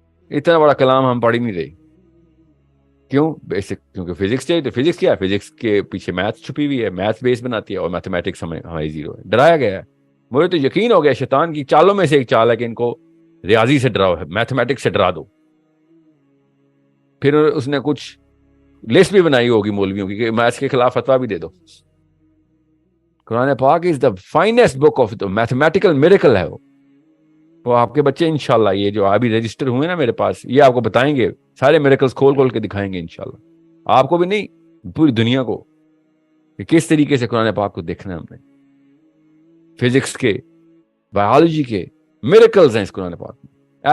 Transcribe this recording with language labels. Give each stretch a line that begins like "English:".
Urdu: اتنا بڑا کلام ہم پڑھ ہی نہیں رہے. کیوں؟ بیسک, کیونکہ فزکس چاہیے. تو فزکس کیا ہے؟ فزکس کے پیچھے میتھس چھپی ہوئی ہے, میتھس بیس بناتی ہے, اور میتھمیٹکس ہماری زیرو ہے. ڈرایا گیا ہے. مجھے تو یقین ہو گیا شیطان کی چالوں میں سے ایک چال ہے کہ ان کو ریاضی سے ڈراؤ, ہے میتھمیٹکس سے ڈرا دو. پھر اس نے کچھ لسٹ بھی بنائی ہوگی مولویوں کی کہ میتھس کے خلاف فتویٰ بھی دے دو.
English: قرآن پاک is the finest book of the mathematical miracle ہے.
Urdu: وہ آپ کے بچے انشاءاللہ, یہ جو ابھی رجسٹر ہوئے نا میرے پاس, یہ آپ کو بتائیں گے سارے میریکلز کھول کے دکھائیں گے انشاءاللہ. آپ کو بھی نہیں, پوری دنیا کو, کہ کس طریقے سے قرآن پاک کو دیکھنا ہے ہم نے. فزکس کے, بایولوجی کے میریکلز ہیں اس قرآن پاک میں.